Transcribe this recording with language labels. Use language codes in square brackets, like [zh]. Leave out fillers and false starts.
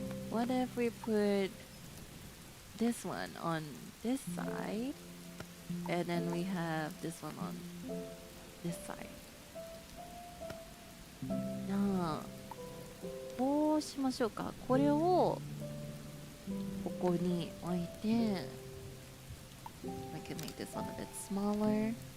[en] What if we put this one on this side, and then we have this one on this side? [ja] じゃあこうしましょうか。これをここに置いて [en] I can make this one a bit smaller.